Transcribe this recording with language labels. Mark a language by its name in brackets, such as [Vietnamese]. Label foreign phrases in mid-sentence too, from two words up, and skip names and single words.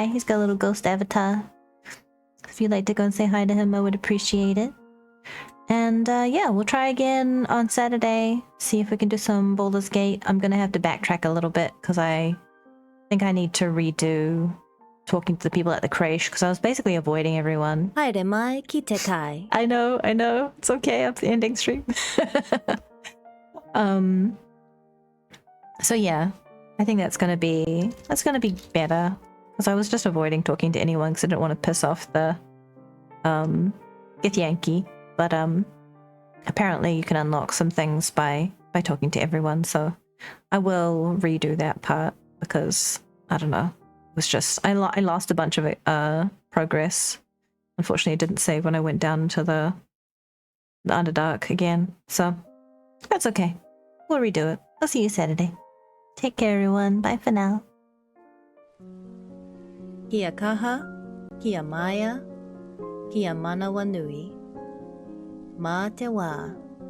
[English] He's got a little ghost avatar. If you'd like to go and say hi to him, I would appreciate it. And yeah, we'll try again on Saturday. See if we can do some Baldur's Gate. I'm gonna have to backtrack a little bit because I think I need to redo talking to the people at the creche because I was basically avoiding everyone. [Māori] Haere mai ki te kai. [English] I know. It's okay. I'm ending stream. So yeah, I think that's gonna be better because I was just avoiding talking to anyone because I didn't want to piss off the Githyanki, but apparently you can unlock some things by talking to everyone, so I will redo that part because I don't know. It was just I lost a bunch of progress. Unfortunately, it didn't save when I went down into the Underdark again. So that's okay. We'll redo it. I'll see you Saturday. Take care, everyone. Bye for now. [Māori] Kia kaha, kia maya, kia manawa nui. Mā te wā.